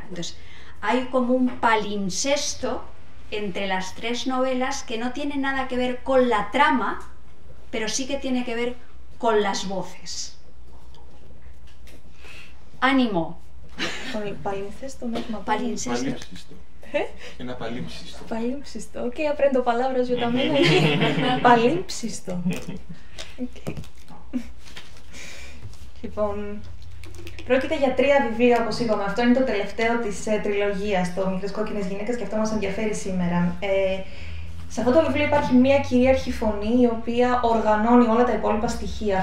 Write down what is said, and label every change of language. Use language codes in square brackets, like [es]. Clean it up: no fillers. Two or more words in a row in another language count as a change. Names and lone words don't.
[es] Entonces, hay como un palimpsesto entre las 3 novelas que no tiene nada que ver con la trama, pero sí que tiene que ver con las voces. ¡Ánimo! Con el palimpsesto mismo. Palimpsesto. [el] Ένα παλίμψιστο. Παλίμψιστο. [es] Ok, aprendo palabras yo también. [el] Παλίμψιστο. Okay. Λοιπόν, πρόκειται για 3 βιβλία, όπως είπαμε. Αυτό είναι το τελευταίο της τριλογίας, το Μικρές Κόκκινες Γυναίκες, και αυτό μας ενδιαφέρει σήμερα. Σε αυτό το βιβλίο υπάρχει μια κυρίαρχη φωνή, η οποία οργανώνει όλα τα υπόλοιπα στοιχεία.